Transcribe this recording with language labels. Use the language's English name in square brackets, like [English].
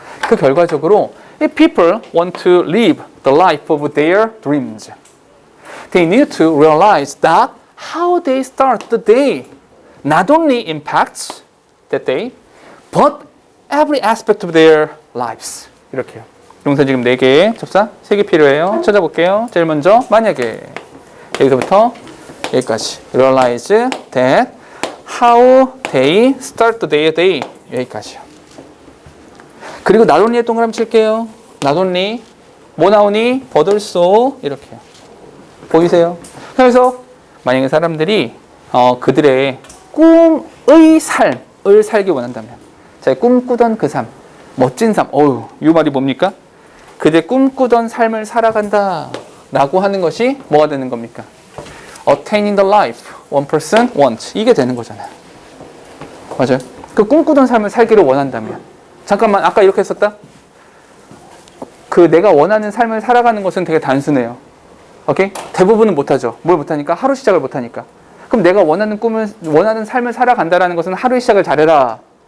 [English] if people want to live the life of their dreams, they need to realize that how they start the day not only impacts that day, but every aspect of their lives. [Korean] 이렇게요. 용사 지금 4개, 접사 3개 필요해요. 찾아볼게요. 제일 먼저 만약에 여기서부터 여기까지 [English] realize that how they start the day [Korean] 여기까지요. 그리고 not only에 동그라미 칠게요. not only 뭐 나오니? but also 이렇게요. 보이세요? 그래서 만약에 사람들이 그들의 꿈의 삶을 살기 원한다면, 자기 꿈꾸던 그 삶, 멋진 삶, 이 말이 뭡니까? 그들 꿈꾸던 삶을 살아간다 라고 하는 것이 뭐가 되는 겁니까? [English] Attaining the life one person wants. [Korean] 이게 되는 거잖아요. 맞아요? 그 꿈꾸던 삶을 살기를 원한다면, 잠깐만 아까 이렇게 했었다? 그 내가 원하는 삶을 살아가는 것은 되게 단순해요. 오케이? 대부분은 못하죠. 뭘 못하니까? 하루 시작을 못하니까. 그럼 내가 원하는 삶을 살아간다라는 것은 하루의 시작을 잘해라.